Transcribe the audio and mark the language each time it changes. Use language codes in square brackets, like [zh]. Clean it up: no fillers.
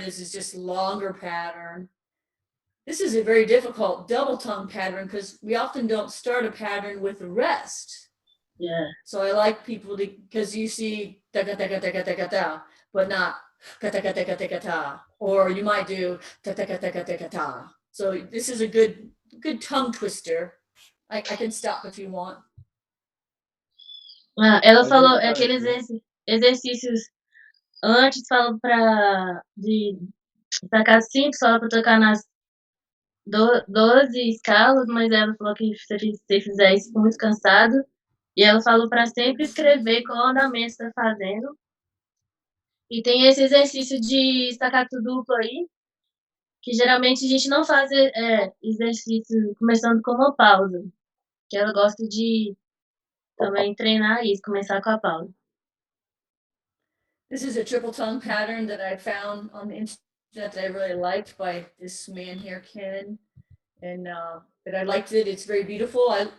[en] This is just longer pattern. This is a very difficult double tongue pattern because we often don't start a pattern with the rest. Yeah. So I like people to, because you see da ga da ga da ga da ga da, but not ga da ga da ga da ga da, or you might do da da ga da ga da ga da. So this is a good tongue twister. I can stop if you want. [pt] Ela falou aqueles exercícios antes, falou de sacar 5 só para tocar nas 12 escalas, mas ela falou que se você fizer isso, fica muito cansado. E ela falou para sempre escrever qual andamento está fazendo. E tem esse exercício de staccato duplo aí, que geralmente a gente não faz exercício começando com uma pausa. Que ela gosta de também treinar isso, começar com a pausa. [en] This is a triple tongue pattern that I found on the internet that I really liked by this man here, Ken, and that I liked it. It's very beautiful.